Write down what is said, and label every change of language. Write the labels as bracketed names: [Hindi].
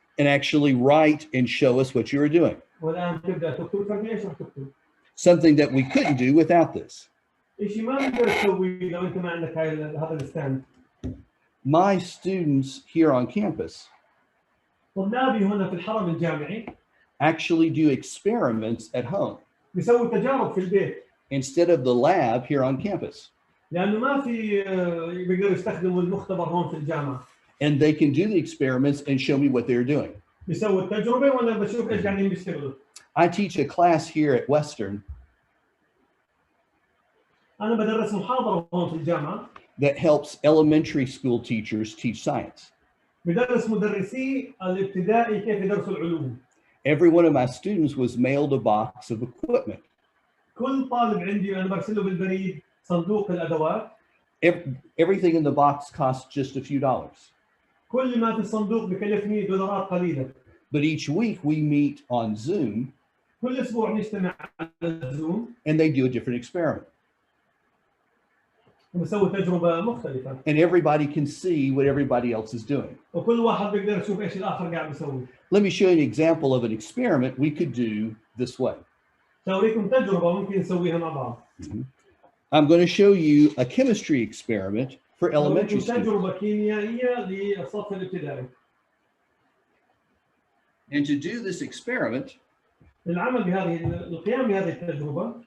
[English] and actually write and show us what you are doing. [Arabic] والآن تبدأ تكتب ايش راح تكتب؟ [English] Something that we couldn't do without this. [Arabic] شيء ما تقدر تسويه لو أنت ما عندك هذا الستاند. [English] My students here on campus [Arabic] طلابي هنا في الحرم الجامعي [English] actually do experiments at home [Arabic] بيسووا تجارب في البيت [English] instead of the lab here on campus. [Arabic] لأنه ما في بيقدروا يستخدموا المختبر هون في الجامعة. [English] And they can do the experiments and show me what they're doing. [Arabic] بيسووا التجربة وأنا بشوف إيش قاعدين بيشتغلوا. [English] I teach a class here at Western [Arabic] أنا بدرس محاضرة هون في الجامعة [English] that helps elementary school teachers teach science. [Arabic] بدرس مدرسي الابتدائي كيف يدرسوا العلوم. [English] Every one of my students was mailed a box of equipment. [Arabic] كل طالب عندي أنا برسله بالبريد صندوق الأدوات. [English] Everything in the box costs just a few dollars. [Arabic] كل ما في الصندوق بكلفني دولارات قليلة. [English] But each week we meet on Zoom [Arabic] كل أسبوع نجتمع على الزوم. [English] and they do a different experiment. [Arabic] ونسوي تجربة مختلفة. [English] And everybody can see what everybody else is doing. [Arabic] وكل واحد بيقدر يشوف إيش الآخر قاعد بيسوي. [English] Let me show you an example of an experiment we could do this way. [Arabic] سأوريكم تجربة ممكن نسويها مع بعض. [English] I'm going to show you a chemistry experiment for elementary students. [Arabic] تجربة كيميائية للصف الابتدائي. [English] And to do this experiment, [Arabic] العمل القيام بهذه التجربة.